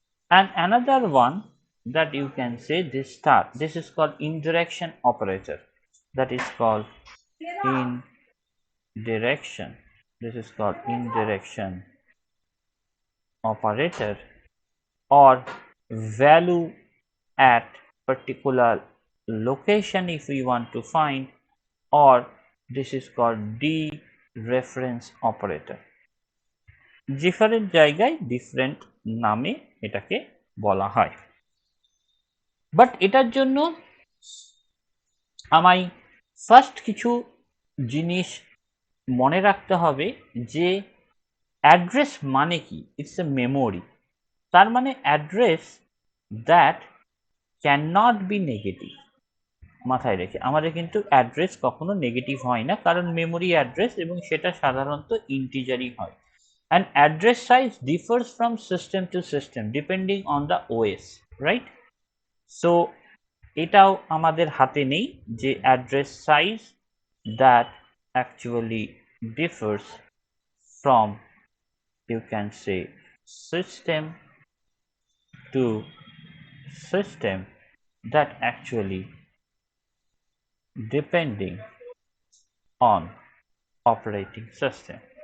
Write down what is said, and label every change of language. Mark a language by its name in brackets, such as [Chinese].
[English] And another one that you can say this star, this is called indirection operator, that is called indirection, this is called indirection operator, or value at particular location if we want to find, or this is called dereference operator. [Bangla] Different জায়গায় different নামে এটাকে বলা হয়। But এটার জন্য আমায় first কিছু জিনিস মনে রাখতে হবে যে অ্যাড্রেস মানে কি, [English] It's a memory. [Bangla] তার মানে [English] Address that can not be negative. [Bangla] মাথায় রেখে আমাদের কিন্তু অ্যাড্রেস কখনো নেগেটিভ হয় না, কারণ মেমোরি অ্যাড্রেস এবং সেটা সাধারণত ইন্টিজারই হয়। [English] And address size differs from system to system depending on the OS, right? So [Bangla] এটাও আমাদের হাতে নেই যে [English] address size that actually differs from you can say system to system, that actually depending on operating system.